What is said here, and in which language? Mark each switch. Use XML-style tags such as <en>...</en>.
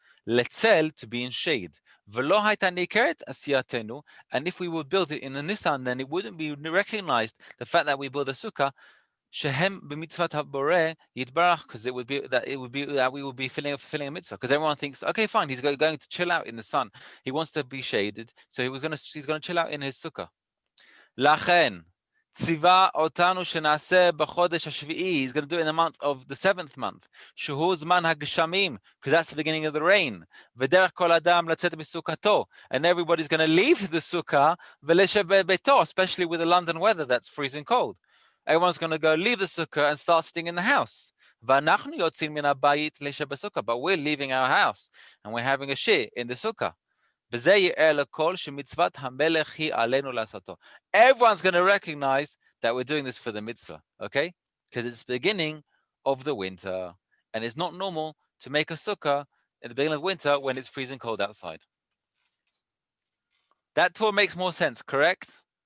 <he>Letzel,</he> <en>to be in shade.</en> <he>V'lo hayta nikeret asiyatenu,</he> <en>and if we would build it in the Nisan, then it wouldn't be recognized the fact that we build a sukkah.</en> <he>Shehem b'mitzvat haboreh yitbarach,</he> <en>because it would be that we would be fulfilling a mitzvah, because everyone thinks, okay, fine, he's going to chill out in the sun. He wants to be shaded, so he's going to chill out in his sukkah.</en> <he>Lachen ציווה אותנו שנעשה בחודש השביעי.</he> <en>He's going to do it in the month of the 7th month.</en> <he>שהוא זמן הגשמים,</he> <en>because that's the beginning of the rain.</en> <he>ודרך כל אדם לצאת מסוכתו.</he> <en>And everybody's going to leave the sukkah</en> <he>ולשב בביתו,</he> <en>especially with the London weather that's freezing cold. Everyone's going to go leave the sukkah and start sitting in the house.</en> <he>ואנחנו יוצאים מן הבית לשב בסוכה,</he> <en>but we're leaving our house and we're having a shir in the sukkah.</en> <he>בזה יראה לכל שמצוות המלך היא עלינו לעשותו.</he> <en>Everyone's going to recognize that we're doing this for the mitzvah, okay? Because it's the beginning of the winter. And it's not normal to make a sukkah at the beginning of winter when it's freezing cold outside. That tour makes more sense, correct?</en>